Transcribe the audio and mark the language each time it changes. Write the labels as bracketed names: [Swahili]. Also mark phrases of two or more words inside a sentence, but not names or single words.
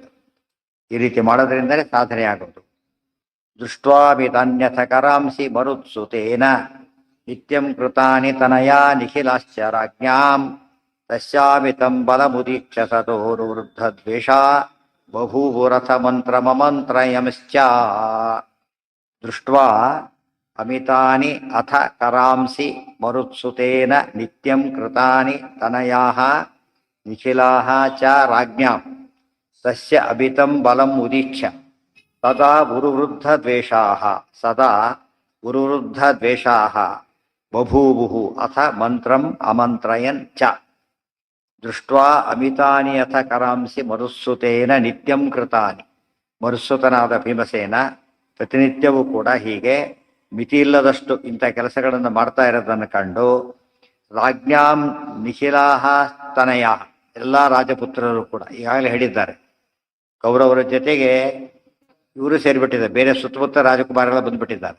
[Kannada] ಈ ರೀತಿ ಮಾಡೋದ್ರಿಂದಲೇ ಸಾಧನೆ ಆಗೋದು. [Sanskrit] ದೃಷ್ಟ್ವಾಮಿತನ್ಯಥ ಕರಾಂಸಿ ಮರುತ್ಸುತೇನ ನಿತ್ಯಂ ಕೃತಾನಿ ತನಯಾ ನಿಖಿಲಾಶ್ಚ ರಾಜ್ಞಾಂ ತಸ್ಯಾಮಿತಂ ಬಲಮುದೀಕ್ಷ ಸತೋರುವೃದ್ಧ ದ್ವೇಷ ಬಭೂವರಥ ಮಂತ್ರ ಮಮಂತ್ರಯಂಶ್ಚ. ದೃಷ್ಟ್ವಾ ಅಮಿತಾನಿ ಅಥ ಕರಾಂಸಿ ಮರುತ್ಸುತೇನ ನಿತ್ಯಂ ಕೃತಾನಿ ತನಯಾಃ ನಿಖಿಲಾಃ ಚ ರಾಜ್ಞಾಂ ತಸ್ಯ ಅಮಿತಂ ಬಲಂ ಉದೀಕ್ಷ್ಯ ಸದಾ ಗುರುವೃದ್ಧ ದ್ವೇಷಾಃ ಬಭೂವುಃ ಅಥ ಮಂತ್ರಂ ಅಮಂತ್ರಯನ್ ಚ. ದೃಷ್ಟ್ವಾ ಅಮಿತಾನಿ ಅಥ ಕರಾಂಸಿ ಮರುತ್ಸುತೇನ ನಿತ್ಯಂ ಕೃತಾನಿ. [Kannada] ಮರುತ್ಸುತನಾದ ಭೀಮಸೇನ ಪ್ರತಿನಿತ್ಯವೂ ಕೂಡ ಹೀಗೆ ಮಿತಿ ಇಲ್ಲದಷ್ಟು ಇಂಥ ಕೆಲಸಗಳನ್ನು ಮಾಡ್ತಾ ಇರೋದನ್ನು ಕಂಡು [Sanskrit] ರಾಜ್ಞಾಂ ನಿಖಿಲಾಹ ತನಯ, [Kannada] ಎಲ್ಲ ರಾಜಪುತ್ರರು ಕೂಡ ಈಗಾಗಲೇ ಹೇಳಿದ್ದಾರೆ, ಕೌರವರ ಜೊತೆಗೆ ಇವರು ಸೇರಿಬಿಟ್ಟಿದ್ದಾರೆ, ಬೇರೆ ಸುತ್ತಮುತ್ತ ರಾಜಕುಮಾರರೆಲ್ಲ ಬಂದುಬಿಟ್ಟಿದ್ದಾರೆ.